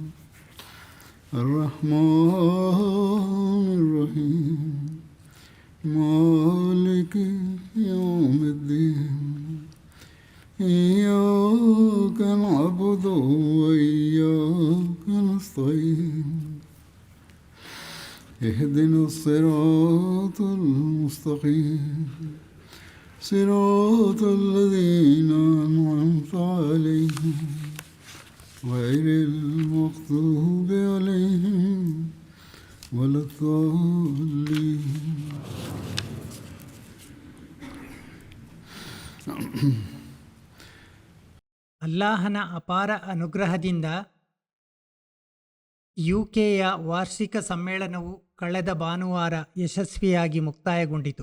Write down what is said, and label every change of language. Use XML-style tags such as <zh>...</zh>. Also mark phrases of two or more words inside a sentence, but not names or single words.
<ar>الرحمن الرحيم مالك يوم الدين إياك نعبد وإياك نستعين اهدنا الصراط المستقيم صراط الذين أنعمت عليهم غير المغضوب عليهم ولا الضالين.</ar> <kn>ಅಲ್ಲಾಹನ ಅಪಾರ ಅನುಗ್ರಹದಿಂದ ಯುಕೆಯ ವಾರ್ಷಿಕ ಸಮ್ಮೇಳನವು ಕಳೆದ ಭಾನುವಾರ ಯಶಸ್ವಿಯಾಗಿ ಮುಕ್ತಾಯಗೊಂಡಿತು.</kn>